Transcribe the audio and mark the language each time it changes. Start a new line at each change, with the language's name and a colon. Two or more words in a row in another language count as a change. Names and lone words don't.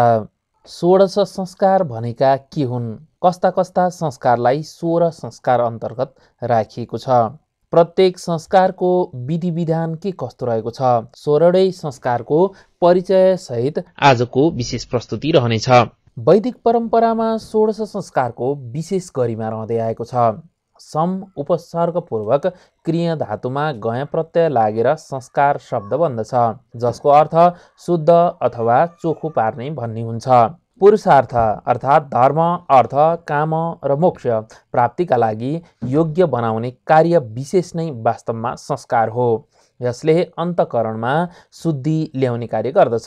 Nepali: षोडश संस्कार भनेका के हुन्? कस्ता कस्ता संस्कारलाई 16 संस्कार अन्तर्गत राखिएको छ? प्रत्येक संस्कारको विधि विधान के कस्तो रहेको छ? 16 संस्कारको परिचय सहित आजको विशेष प्रस्तुति रहनेछ। वैदिक परम्परामा 16 संस्कारको विशेष गरिमा रहँदै आएको छ। सम उपसर्गपूर्वक क्रिया धातुमा गय प्रत्यय लागेर संस्कार शब्द बन्दछ, जसको अर्थ शुद्ध अथवा चोखो पार्ने भन्ने हुन्छ। पुरुषार्थ अर्थात् धर्म, अर्थ, काम र मोक्ष प्राप्तिका लागि योग्य बनाउने कार्य विशेष नै वास्तवमा संस्कार हो। यसले अन्तःकरणमा शुद्धि ल्याउने कार्य गर्दछ।